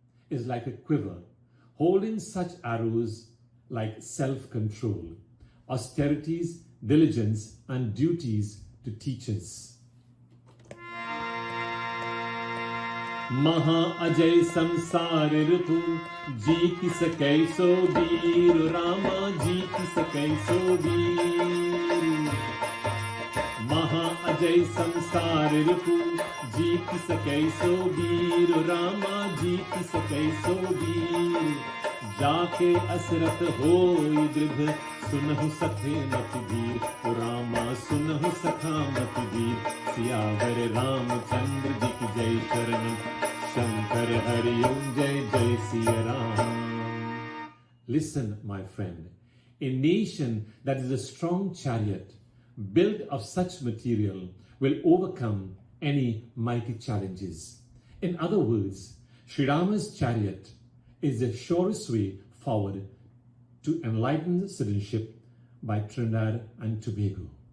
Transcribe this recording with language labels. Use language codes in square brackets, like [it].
[en] is like a quiver, holding such arrows like self-control, austerities, diligence, and duties to teach us. [hi] महा अजय संसार ऋतु जीत सकै सो वीर रामा जीत सकै सो वीर महा अजय संसार ऋतु जीत सकै सो वीर रामा जीत सकै सो वीर जाके असरत होई दृढ़ सुनहु सखे मति वीर रामा सुनहु सखा मति वीर सियावर रामचंद्र जी की जय चरण शंकर हरि ओम जय जय Siya Ram. [en] Listen, my friend, a nation that is a strong chariot built of such material will overcome any mighty challenges. In other words, Sri Rama's chariot is the surest way forward to enlightened citizenship by Trinidad and Tobago.